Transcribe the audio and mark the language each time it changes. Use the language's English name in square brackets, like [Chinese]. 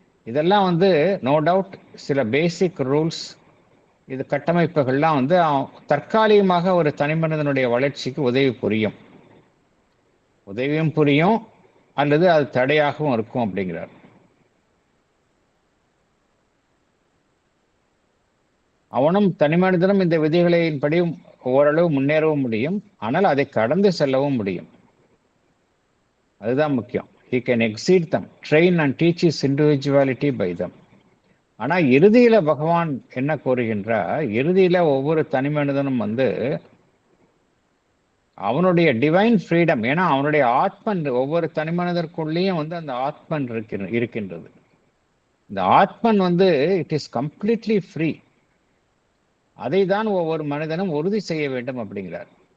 [Tamil] இதெல்லாம் [English] no doubt சில basic rules, [Tamil] இது கட்டமைப்புகள்லாம் தற்காலிகமாக ஒரு தனி மனிதனுடைய வளர்ச்சிக்கு உதவியும் புரியும், அல்லது அது தடையாகவும் இருக்கும் அப்படிங்கிறார். அவனும் தனி மனிதனும் இந்த விதிகளின்படி ஓரளவு முன்னேறவும் முடியும், ஆனால் அதை கடந்து செல்லவும் முடியும். அதுதான் முக்கியம். [English] He can exceed them, train and teach his individuality by them. [Tamil] ஆனா இறுதியில பகவான் என்ன கூறுகின்றார்? இறுதியில ஒவ்வொரு தனி மனிதனும் அவனுடைய [English] divine freedom, [Tamil] ஏன்னா அவனுடைய ஆத்மன் ஒவ்வொரு தனி மனிதருக்குள்ளேயும் அந்த ஆத்மன் இருக்கின்றது. இந்த ஆத்மன் [English] It is completely free. [Tamil] அதை தான் ஒவ்வொரு மனிதனும் உறுதி செய்ய வேண்டும் அப்படிங்கிறார்.